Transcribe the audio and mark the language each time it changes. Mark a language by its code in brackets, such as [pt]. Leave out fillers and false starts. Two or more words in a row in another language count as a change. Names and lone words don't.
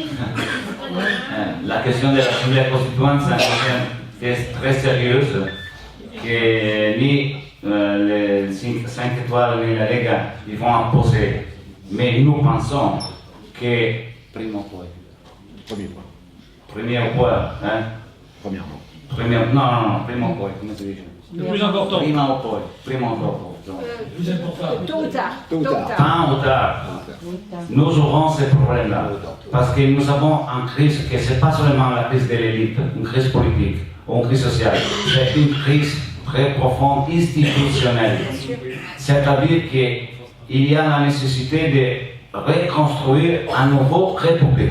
[fr] La question de l'Assemblée constituante, c'est une question qui est très sérieuse, que ni les 5 étoiles ni la Lega ils vont imposer. Mais nous pensons que premier point, hein? [it] Non, primo poi, come si dice? [fr] Le plus important. [it] Prima o poi, prima o dopo. [fr] Plus important. Tôt ou tard. Tard ou tard, nous aurons ce problème-là. Parce que nous avons une crise qui ce n'est pas seulement la crise de l'élite, une crise politique ou une crise sociale, c'est une crise très profonde, institutionnelle. C'est-à-dire qu'il y a la nécessité de reconstruire à nouveau République.